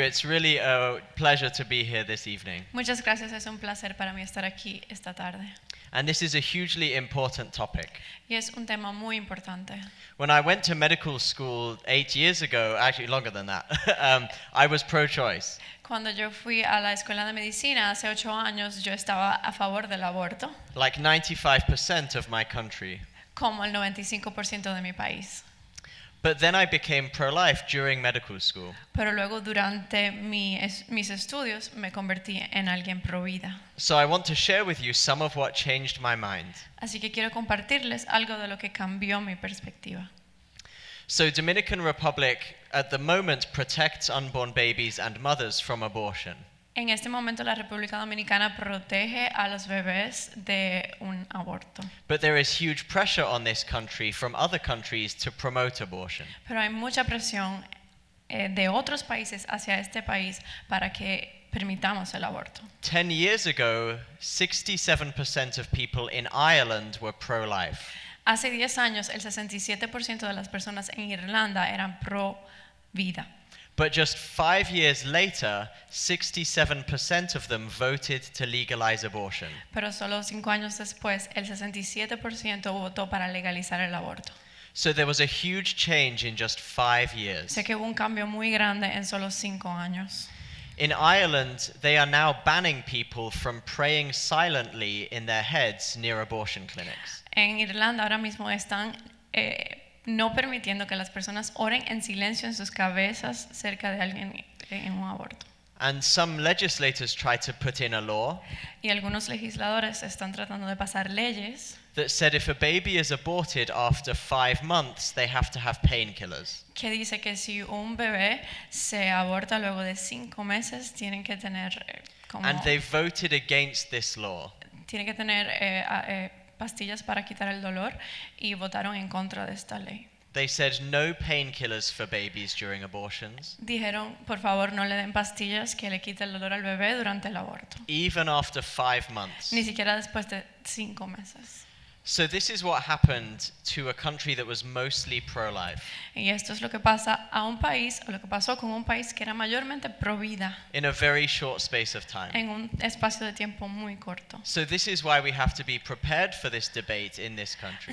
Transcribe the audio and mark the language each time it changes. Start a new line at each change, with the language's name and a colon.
English: It's really a pleasure to be here this evening.
Spanish: Muchas gracias, es un placer para mí estar aquí esta tarde.
English: And this is a hugely important topic.
Spanish: Y es un tema muy importante.
English: When I went to medical school 8 years ago, actually longer than that, I was pro-choice.
Spanish: Cuando yo fui a la escuela de medicina hace 8 años, yo estaba a favor del aborto,
English: Like 95% of my country.
Spanish: como el 95% de mi país.
English: But then I became pro-life during medical school.
Spanish: Pero luego durante mis estudios me convertí en alguien pro vida.
English: So I want to share with you some of what changed my mind.
Spanish: Así que quiero compartirles algo de lo que cambió mi perspectiva.
English: So Dominican Republic at the moment protects unborn babies and mothers from abortion.
Spanish: En este momento la República Dominicana protege a los bebés de un aborto.
English: But there is huge pressure on this country from other countries to promote abortion.
Spanish: Pero hay mucha presión de otros países hacia este país para que permitamos el aborto.
English: 10 years ago, 67% of people in Ireland were pro-life.
Spanish: Hace 10 años, el 67% de las personas en Irlanda eran pro vida.
English: But just 5 years later, 67% of them voted to legalize abortion.
Spanish: Pero solo 5 años después, el 67% votó para legalizar el aborto.
English: So there was a huge change in just 5 years.
Spanish: Sé que hubo un cambio muy grande en solo 5 años.
English: In Ireland, they are now banning people from praying silently in their heads near abortion clinics.
Spanish: En Irlanda ahora mismo están no permitiendo que las personas oren en silencio en sus cabezas cerca de alguien en un aborto.
English: And some legislators try to put in a law
Spanish: Y algunos legisladores están tratando de pasar leyes
English: that said if a baby is aborted after 5 months, they have to have painkillers.
Spanish: que dice que si un bebé se aborta luego de 5 meses, tienen que tener
English: And they voted against this law.
Spanish: tienen que tener pastillas para quitar el dolor y votaron en contra de esta ley.
English: They said no painkillers for babies during abortions,
Spanish: Dijeron, por favor, no le den pastillas que le quiten el dolor al bebé durante el aborto.
English: even after 5 months.
Spanish: Ni siquiera después de 5 meses.
English: So this is what happened to a country that was mostly pro-life.
Spanish: Y esto es lo que pasa a un país, o lo que pasó con un país que era mayormente pro vida
English: In a very short space of time.
Spanish: en un espacio de tiempo muy corto.
English: So this is why we have to be prepared for this debate in this country.